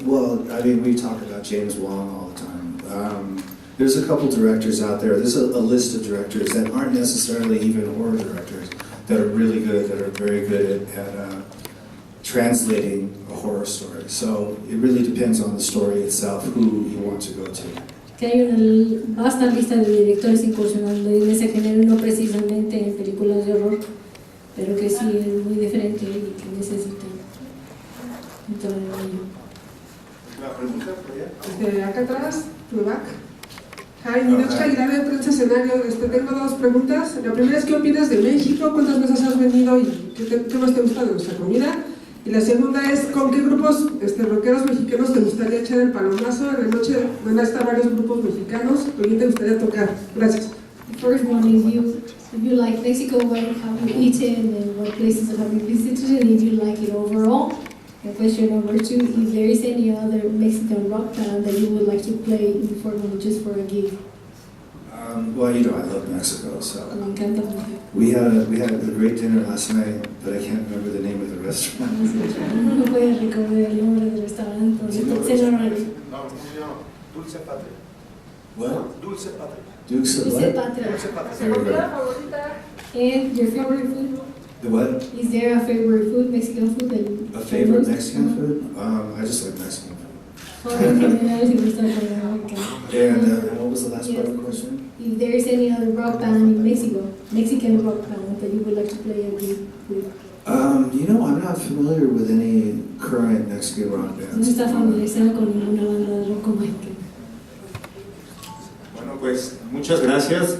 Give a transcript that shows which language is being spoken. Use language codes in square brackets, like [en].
[en] Well, I mean, we talk about James Wan all the time. There's a couple directors out there. There's a list of directors that aren't necessarily even horror directors that are really good, that are very good at translating a horror story. So it really depends on the story itself, who you want to go to. [es] Que hay una vasta lista de directores incursionando en ese género, no precisamente en películas de horror, pero que sí es muy diferente y que necesitan entrar en ello. ¿Una pregunta por allá? Desde acá atrás, [en] to the back. Hi, [es] Ninochka Aguilar de Prensa Escenario. Tengo dos preguntas. La primera es, ¿qué opinas de México? ¿Cuántas veces has venido y qué más te gusta de nuestra comida? Y la segunda es, ¿con qué grupos rockeros mexicanos te gustaría echar el palomazo? En la noche van a estar varios grupos mexicanos. ¿Con quién te gustaría tocar? Gracias. [en] The first one is if you like Mexico, what have you eaten and what places have you visited, and if you like it overall. And question number two, if there is any other Mexican rock band that you would like to play informally just for a gig. Well, you know, I love Mexico, so [es] Me encanta México. [en] we had a great dinner last night, but I can't remember the name of the restaurant. [es] No voy a recordar el nombre del restaurante, pero cenaron Dulce Patria. [en] What? [es] Dulce Patria. Dulce Dulce [en] what? [es] Patria. Dulce Patria. [en] Very good. And your favorite food? The what? Is there a favorite food, Mexican food that you A favorite Mexican food? I just like Mexican food. [es] En general, si gusta comer mexicano. [en] And what was the last part of the question? If there is any other rock band in Mexico, Mexican rock band that you would like to play a gig with. You know, I'm not familiar with any current Mexican rock [es] No [en] bands. [es] está familiarizado con ninguna banda de rock mexicano. Bueno, pues muchas gracias.